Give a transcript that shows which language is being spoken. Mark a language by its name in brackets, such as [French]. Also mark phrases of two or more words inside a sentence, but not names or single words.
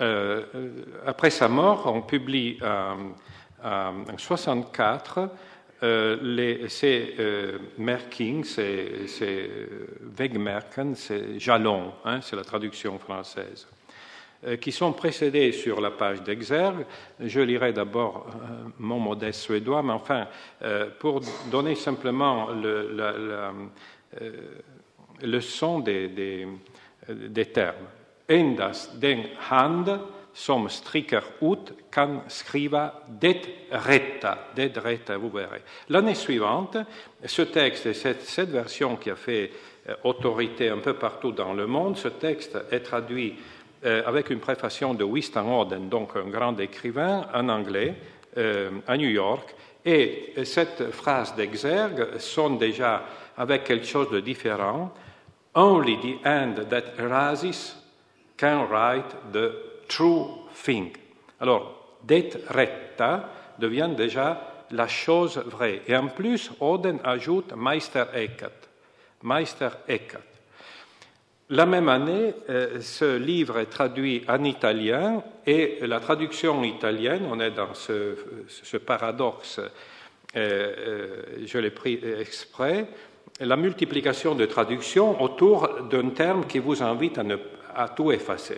[French] après sa mort, on publie en 1964 ces Merking, ces Wegmerken, ces jalons, c'est la traduction française, qui sont précédés sur la page d'Exergue. Je lirai d'abord mon modeste suédois, mais enfin, pour donner simplement le son des termes. [Swedish] Endast den hand som stricker ut kan skriva det rätta, [French] vous verrez. L'année suivante, ce texte et cette version qui a fait autorité un peu partout dans le monde, ce texte est traduit avec une préfaction de Winston Auden, donc un grand écrivain, en anglais, à New York. Et cette phrase d'Exergue sonne déjà avec quelque chose de différent. [English] Only the hand that rises can write the true thing. [French] Alors, [Swedish] det rätta [French] devient déjà la chose vraie. Et en plus, Auden ajoute Meister Eckhart. La même année, ce livre est traduit en italien et la traduction italienne, on est dans ce paradoxe, je l'ai pris exprès, la multiplication de traductions autour d'un terme qui vous invite à tout effacer.